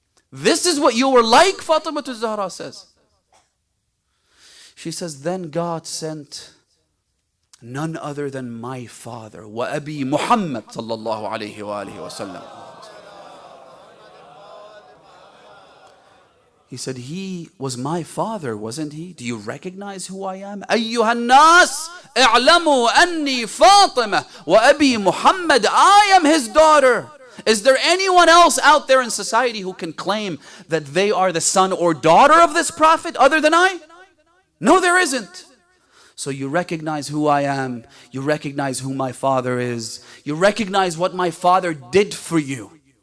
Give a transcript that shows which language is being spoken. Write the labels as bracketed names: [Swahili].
[English] This is what you were like, Fatima Zahra says. She says, then God sent none other than my father, wa Abi Muhammad sallallahu alayhi wa alihi wa sallam. He said, he was my father, wasn't he? Do you recognize who I am? [Arabic] أيها الناس اعلموا أني فاطمة وأبي Muhammad. [English] I am his daughter. Is there anyone else out there in society who can claim that they are the son or daughter of this prophet other than I? No, there isn't. So you recognize who I am. You recognize who my father is. You recognize what my father did for you.